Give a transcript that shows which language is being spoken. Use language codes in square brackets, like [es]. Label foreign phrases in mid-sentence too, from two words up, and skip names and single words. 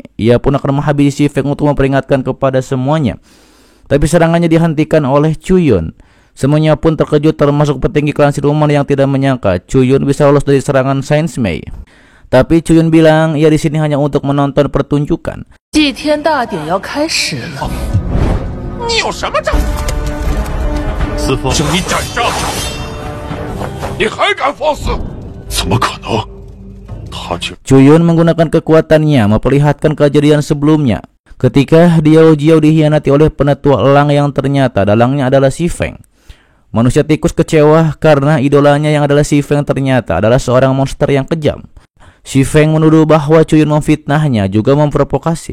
[id] Ia pun akan menghabisi Si Feng untuk memperingatkan kepada semuanya. Tapi serangannya dihentikan oleh Chuyun. Semuanya pun terkejut, termasuk petinggi klan siluman yang tidak menyangka Chuyun bisa lolos dari serangan Saint Mei. Tapi Chuyun bilang ia di sini hanya untuk menonton pertunjukan. [zh] 祭天大典要开始了。你有什么证？四凤，请你斩杀他！你还敢放肆？怎么可能？他竟 [id] Chuyun menggunakan kekuatannya memperlihatkan kejadian sebelumnya ketika Diao Jiao dikhianati oleh penetua elang yang ternyata dalangnya adalah Si Feng. Manusia tikus kecewa karena idolanya yang adalah Si Feng ternyata adalah seorang monster yang kejam. Si Feng menuduh bahwa Chuyun memfitnahnya juga memprovokasi.